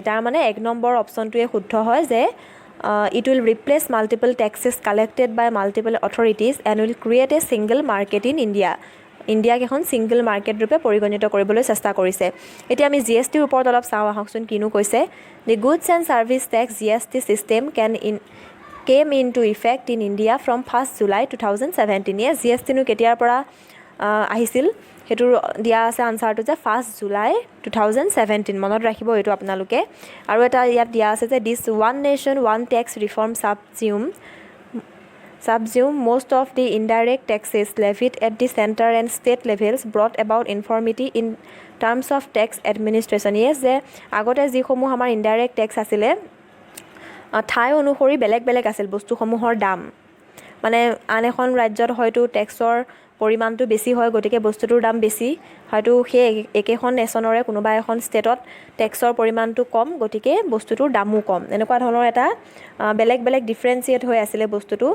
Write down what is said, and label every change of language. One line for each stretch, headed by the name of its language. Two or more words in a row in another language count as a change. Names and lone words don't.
Assamese: তাৰমানে 1 নম্বৰ অপশ্যনটোৱে শুদ্ধ হয় যে
English: it will replace multiple taxes collected by multiple authorities and will create a single market in India.
Assamese: ইণ্ডিয়াক এখন
English: single market
Assamese: ৰূপে পৰিগণিত কৰিবলৈ চেষ্টা কৰিছে। এতিয়া আমি GSTৰ ওপৰত অলপ চাওঁ আহকচোন কিনো কৈছে।
English: The Goods and Service Tax GST system came into effect in India from 1st July 2017.
Assamese: Yes, GST নো কেতিয়াৰ পৰা আহিছিল সেইটো দিয়া আছে আনসাৰটো যে 1st July 2017 মনত ৰাখিব এইটো আপোনালোকে। আৰু এটা ইয়াত দিয়া আছে যে
English: this one nation one tax reform subsume most of the indirect taxes levied at the center and state levels, brought about uniformity in terms of tax administration. Yes,
Assamese: যে আগতে যিসমূহ আমাৰ
English: indirect tax
Assamese: আছিলে ঠাই অনুসৰি বেলেগ বেলেগ আছিল বস্তুসমূহৰ দাম, মানে আন এখন ৰাজ্যত হয়তো টেক্সৰ পৰিমাণটো বেছি হয় গতিকে বস্তুটোৰ দাম বেছি, হয়তো সেই একেখন নেশ্যনৰে কোনোবা এখন ষ্টেটত টেক্সৰ পৰিমাণটো কম গতিকে বস্তুটোৰ দামো কম, এনেকুৱা ধৰণৰ এটা বেলেগ বেলেগ ডিফাৰেঞ্চিয়েট হৈ আছিলে বস্তুটো।